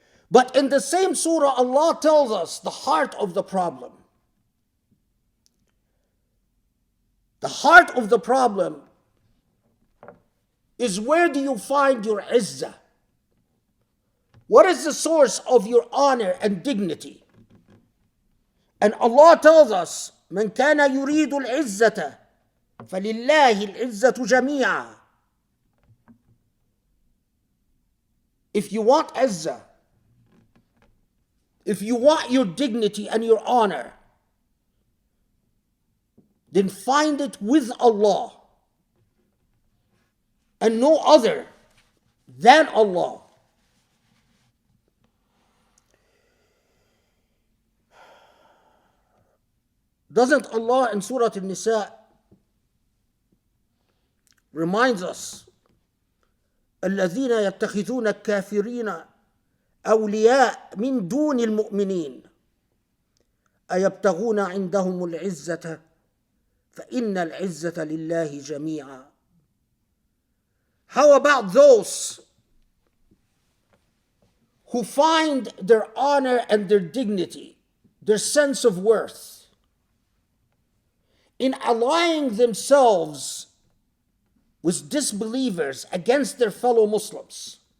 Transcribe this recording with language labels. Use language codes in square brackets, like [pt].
[en] But in the same surah, Allah tells us the heart of the problem. The heart of the problem is, where do you find your izzah? What is the source of your honor and dignity? And Allah tells us, [ar] من كان يريد العزة فلله العزة جميعا. [en] If you want izzah, if you want your dignity and your honor, then find it with Allah and no other than Allah. Doesn't Allah in Surah An-Nisa reminds us, [ar] الذين يتخذون الكافرين أولياء من دون المؤمنين أيبتغون عندهم العزة فإن العزة لله جميعا. [en] How about those who find their honor and their dignity, their sense of worth, in allying themselves with disbelievers against their fellow Muslims?